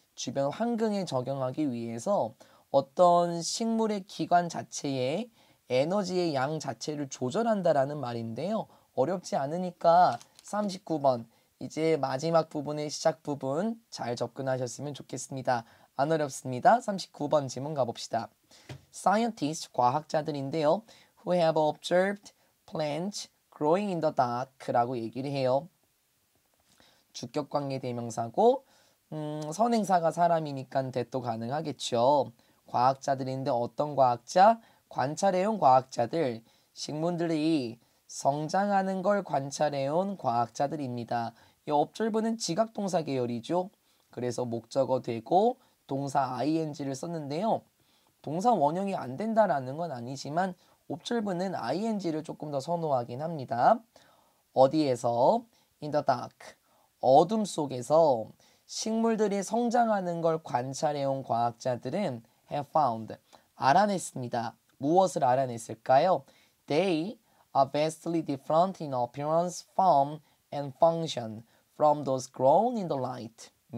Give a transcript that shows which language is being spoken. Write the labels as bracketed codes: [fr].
[ko] 주변 환경에 적용하기 위해서 어떤 식물의 기관 자체의 에너지의 양 자체를 조절한다라는 말인데요. 어렵지 않으니까 39번 이제 마지막 부분의 시작 부분 잘 접근하셨으면 좋겠습니다. 안 어렵습니다. 39번 지문 가봅시다. Scientists, 과학자들인데요. [en] Who have observed plants growing in the dark라고 얘기를 해요. [ko] 주격관계 대명사고 선행사가 사람이니까 대도 가능하겠죠. 과학자들인데 어떤 과학자? 관찰해온 과학자들, 식물들이 성장하는 걸 관찰해온 과학자들입니다. 이 observe는 지각동사 계열이죠. 그래서 목적어 되고 동사 ing를 썼는데요. 동사 원형이 안 된다라는 건 아니지만 observe는 ing를 조금 더 선호하긴 합니다. 어디에서? [en] In the dark. [ko] 어둠 속에서 식물들이 성장하는 걸 관찰해온 과학자들은 [en] have found. [ko] 알아냈습니다. 무엇을 알아냈을까요? [en] They are vastly different in appearance, form, and function from those grown in the light.